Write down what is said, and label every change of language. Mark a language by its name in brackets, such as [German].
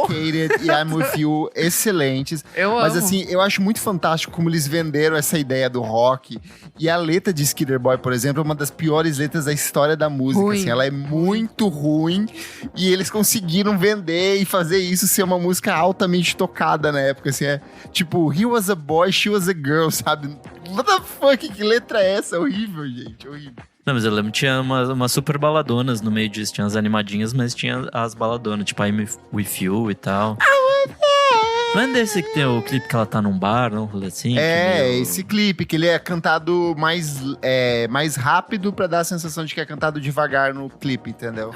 [Portuguese] Complicated e I'm With You excelentes. Eu Mas amo. assim, eu acho muito fantástico como eles venderam essa ideia do rock. E a letra de Skitter Boy, por exemplo, é uma das piores letras da história da música. Ruim. Assim, ela é muito ruim. E eles conseguiram vender e fazer isso ser uma música altamente tocada na época. Assim, é tipo, [English] he was a boy, she was a girl, [Portuguese] sabe? [English] What the fuck? [Portuguese] Que letra é essa? Horrível, gente. Horrível. Não, mas eu lembro que tinha umas super baladonas no meio disso. Tinha as animadinhas, mas tinha as baladonas, tipo I'm With You e tal. Não é desse que tem o clipe que ela tá num bar, não? Assim, Esse clipe, que ele é cantado mais rápido pra dar a sensação de que é cantado devagar no clipe, entendeu?